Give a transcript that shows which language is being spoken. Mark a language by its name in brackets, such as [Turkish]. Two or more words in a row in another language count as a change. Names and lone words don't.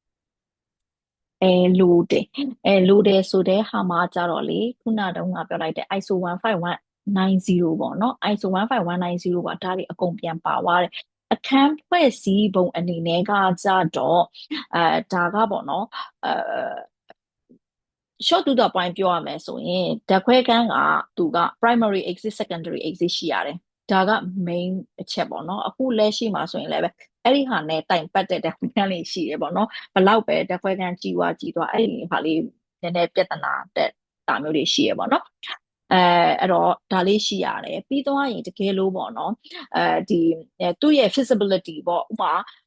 [Burmese] လိုတယ်ဆိုတဲ့ဟာမှာကြတော့လေခုနတုန်းကပြောလိုက်တဲ့ ISO 15190ပေါ့နော် ISO 15190ပါဒါတွေအကုန်ပြန်ပါသွားတယ်အခန်းဖွဲ့စည်းပုံအနေနဲ့ကကြတော့ဒါကပေါ့နော် [English] short to the point [Burmese] ပြောရမယ်ဆိုရင်ဓာတ်ခွဲခန်းကသူက [English] primary exit secondary exit [Burmese] ရှိရတယ်ဒါက main အချက်ပေါ့နော်အခုလက်ရှိမှာဆိုရင်လည်းပဲအဲ့ဒီဟာနဲ့တိုင်ပတ်တဲ့ဓာတ်ခွဲခန်းလေးရှိတယ်ပေါ့နော်ဘလောက်ပဲဓာတ်ခွဲခန်းကြီးသွားအဲ့ဒီဟာလေးနည်းနည်းပြဿနာတက်တာမျိုးတွေရှိရပေါ့နော်အဲ့တော့ဒါလေးရှိရတယ်ပြီးတော့ရင်တကယ်လို့ပေါ့နော်ဒီသူ့ရဲ့ feasibility ပေါ့ဥပမာ